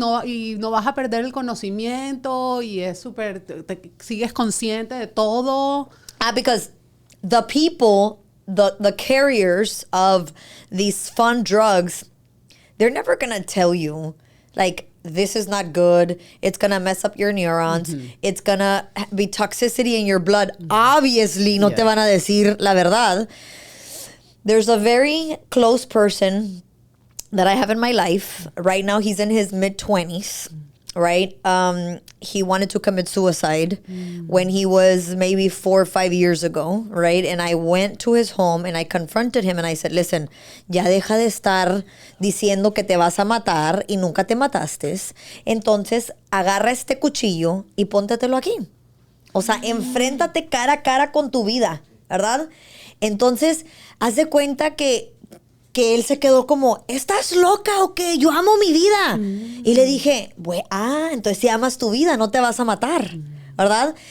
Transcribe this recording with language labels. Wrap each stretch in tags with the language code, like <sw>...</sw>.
<es>Y no vas a perder el conocimiento y es súper... Te sigues consciente de todo.</es> <en>Because the people, the carriers of these fun drugs, they're never going to tell you, like, this is not good. It's going to mess up your neurons. It's going to be toxicity in your blood. Obviously,</en> <es>no te van a decir la verdad.</es> <en>There's a very close person that I have in my life. Right now, he's in his mid-20s, right? He wanted to commit suicide when he was maybe 4 or 5 years ago, right? And I went to his home and I confronted him and I said, listen,</en> <es>ya deja de estar diciendo que te vas a matar y nunca te mataste. Entonces, agarra este cuchillo y póntetelo aquí. O sea, enfréntate cara a cara con tu vida, ¿verdad? Entonces, haz de cuenta que él se quedó como, ¿estás loca o qué? Yo amo mi vida. Y le dije, entonces si amas tu vida, no te vas a matar, ¿verdad?</es>